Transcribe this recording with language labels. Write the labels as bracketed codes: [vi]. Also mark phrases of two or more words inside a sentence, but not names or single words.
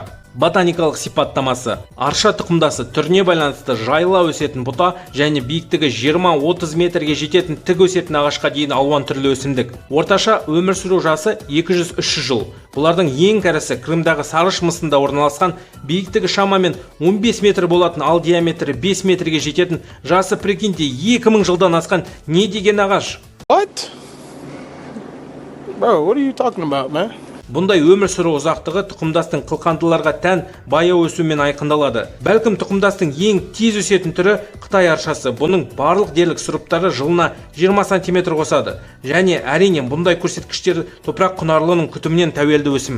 [kk] Ботаникалық сипаттамасы. Арша тұқымдасы түріне байланысты жайыла өсетін бұта және биіктігі 20-30 метрге жететін тік өсетін ағашқа дейін алуан түрлі өсімдік. Орташа өмір сүру жасы 200-300 жыл. Бұлардың ең кәрісі Крымдағы Сарыш мысында орналасқан, биіктігі шамамен 15 метр болатын, ал диаметрі 5 метрге жететін, жасы прикиньте 2000 жылдан асқан не деген ағаш? [en] What? Bro, what are you talking about, man? [kk] Бұндай өмір сүру ұзақтығы тұқымдастың қылқандыларға тән баяу өсумен айқындалады. Бәлкім тұқымдастың ең тез өсетін түрі Қытай аршасы. Бұның барлық дерлік сұрыптары жылына 20 см қосады. Және әрине бұндай көрсеткіштер топырақ құнарлылығының күтімінен тәуелді өсім.